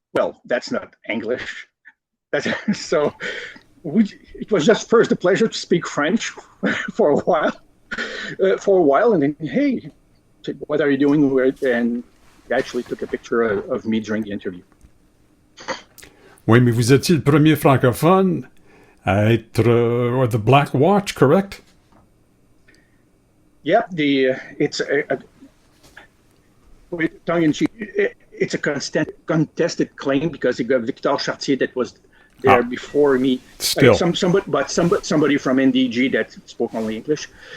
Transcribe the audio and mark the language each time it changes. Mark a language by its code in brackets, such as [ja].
[en] Well, that's not English. So it was just first a pleasure to speak French for a while, and then hey, what are you doing? And he actually took a picture of me during the interview. [fr] Oui, mais vous étiez le premier francophone à être the Black Watch, correct? [en] Yeah, it's tongue in cheek. It's a contested claim because you got Victor Chartier that was there before me. Still. Somebody from NDG that spoke only English.